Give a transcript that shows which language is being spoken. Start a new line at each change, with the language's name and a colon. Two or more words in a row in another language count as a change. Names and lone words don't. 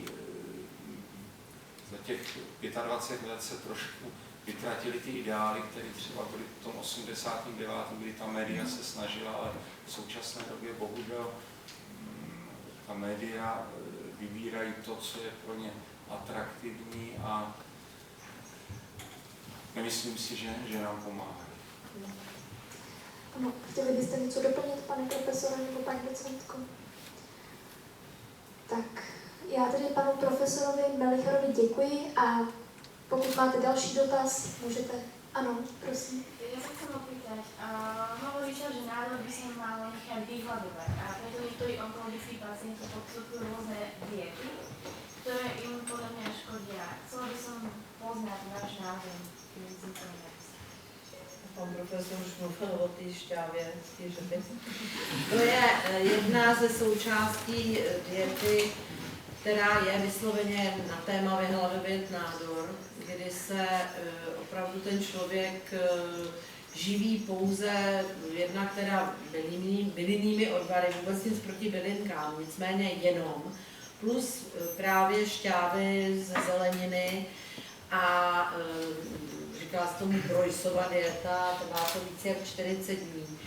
Czech: za těch 25 let se trošku vytratili ty ideály, které třeba byly v tom 89., kdy ta média se snažila, ale v současné době bohužel ta média vybírají to, co je pro ně atraktivní a nemyslím si, že nám pomáhají. Ano, chtěli byste něco doplnit, pane profesore nebo paní docentko? Tak, já tedy panu profesorovi Melicharovi děkuji a pokud máte další dotaz, můžete. Ano, prosím.
Slovak: Ja sa chcem opýtať, hovorí sa, že nádor by sa mal nechať vyhľadovať a preto niektorí onkologickí pacienti podstupujú rôzne diety, ktoré im podľa mňa škodia. Chcela by som poznať váš názor tým vznikom.
Czech: Pan profesor už mluvil o té šťávě, to je jedna ze součástí diety, která je vysloveně na téma vyhladovit nádor, kdy se opravdu ten člověk živí pouze jednak teda bylinnými odvary, vůbec nic proti bylinkám, nicméně jenom, plus právě šťávy ze zeleniny a říká se tomu Broysova dieta, trvá to více jak 40 dní.